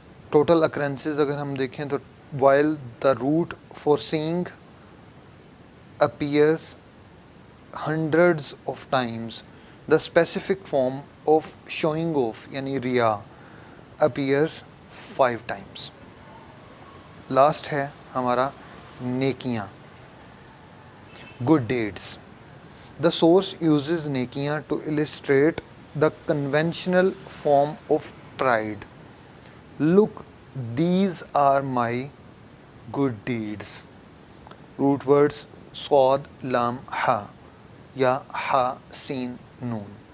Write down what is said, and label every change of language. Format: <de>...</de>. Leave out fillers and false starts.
<en>total occurrences</en> <ur>اگر ہم دیکھیں تو</ur> <en>while the root for seeing appears hundreds of times, the specific form of showing off</en> <ur>یعنی ریا</ur> <en>appears 5 times.</en> <ur>لاسٹ ہے ہمارا نیکیاں،</ur> <en>good deeds. The source uses نیکیاں to illustrate the conventional form of pride. Look, these are my good deeds.</en> <ur>Root words صاد لام ہا یا ہا سین نون.</ur>